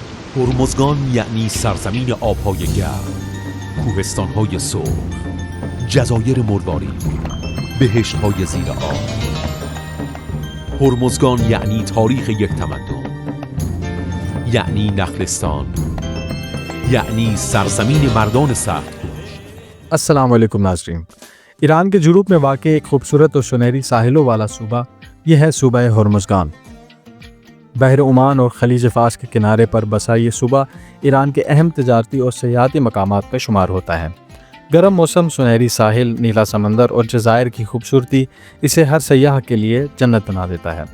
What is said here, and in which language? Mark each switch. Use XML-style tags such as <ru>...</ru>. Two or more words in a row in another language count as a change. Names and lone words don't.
<fa>هرمزگان یعنی سرزمین آبهای گرم، کوهستان‌های سرخ، جزایر مروارید، بهشت‌های زیر آب. هرمزگان یعنی تاریخ یک تمدن، یعنی نخلستان، یعنی سرزمین مردان سخت‌کوش.</fa> <ur>السلام علیکم ناظرین۔ ایران کے جنوب میں واقع ایک خوبصورت اور سنہری ساحلوں والا صوبہ یہ ہے صوبہ ہرمزگان. بحر عمان اور خلیج فارس کے کنارے پر بسا یہ صوبہ ایران کے اہم تجارتی اور سیاحتی مقامات میں شمار ہوتا ہے. گرم موسم، سنہری ساحل، نیلا سمندر اور جزائر کی خوبصورتی اسے ہر سیاح کے لیے جنت بنا دیتا ہے.</ur>